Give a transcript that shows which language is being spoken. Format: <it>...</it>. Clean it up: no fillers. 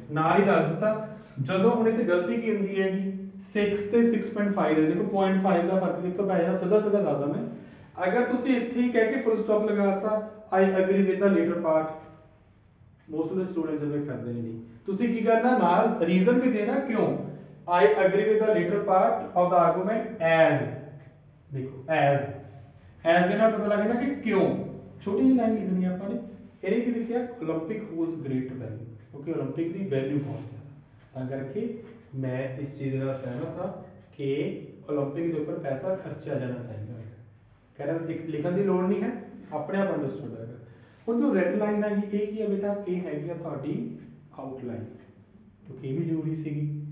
<pa>ਨਾਲ ਹੀ ਦੱਸ ਦਿੱਤਾ ਜਦੋਂ ਹੁਣ ਇੱਥੇ ਗਲਤੀ ਕੀ ਹੁੰਦੀ ਹੈਗੀ 6 ਤੇ 6.5 ਹੈ, ਦੇਖੋ 0.5 ਦਾ ਫਰਕ ਕਿੱਥੋਂ ਪੈ ਜਾਣਾ, ਸਿੱਧਾ ਸਿੱਧਾ ਦੱਸਦਾ ਮੈਂ। ਅਗਰ ਤੁਸੀਂ ਇੱਥੇ ਹੀ ਕਹਿ ਕੇ full stop ਲਗਾਤਾ</pa> <en>I agree with the latter part, most of the students</en> <pa>ਜਿਵੇਂ ਕਰਦੇ ਨੇ ਨਹੀਂ, ਤੁਸੀਂ ਕੀ ਕਰਨਾ ਨਾਲ ਰੀਜ਼ਨ ਵੀ ਦੇਣਾ ਕਿਉਂ।</pa> <en>I agree with the later part of the argument as,</en> <hi>देखो</hi> <en>as</en> <pa>ਦੇ ਨਾਲ ਪਤਾ ਲੱਗਣਾ ਕਿ ਕਿਉਂ। ਛੋਟੀ ਜਿਹੀ ਲਾਈਨ ਲਿਖਣੀ ਹੈ ਆਪਾਂ ਨੇ, ਇਹਨੇ ਕੀ ਲਿਖਿਆ 올림픽</pa> <en>holes great value,</en> <pa>ਕਿਉਂਕਿ 올림픽 ਦੀ ਵੈਲਿਊ ਬਹੁਤ ਹੈ, ਤਾਂ ਕਰਕੇ ਮੈਂ ਇਸ ਚੀਜ਼ ਨਾਲ ਸਹਿਮਤ ਹਾਂ ਕਿ 올림픽 ਦੇ ਉੱਪਰ ਪੈਸਾ ਖਰਚਿਆ ਜਾਣਾ ਚਾਹੀਦਾ ਹੈ। ਕਹਿੰਦਾ ਲਿਖਣ ਦੀ ਲੋੜ ਨਹੀਂ ਹੈ, ਆਪਣੇ ਆਪ ਅੰਡਰਸਟੂਡ ਹੈਗਾ। ਹੁਣ ਜੋ ਰੈਡ ਲਾਈਨ ਹੈਗੀ ਇਹ ਕੀ ਹੈ ਬੇਟਾ, ਇਹ ਹੈਗੀ ਆ ਤੁਹਾਡੀ ਆਊਟਲਾਈਨ, ਕਿਉਂਕਿ ਇਹ ਵੀ ਜ਼ਰੂਰੀ ਸੀਗੀ।</pa>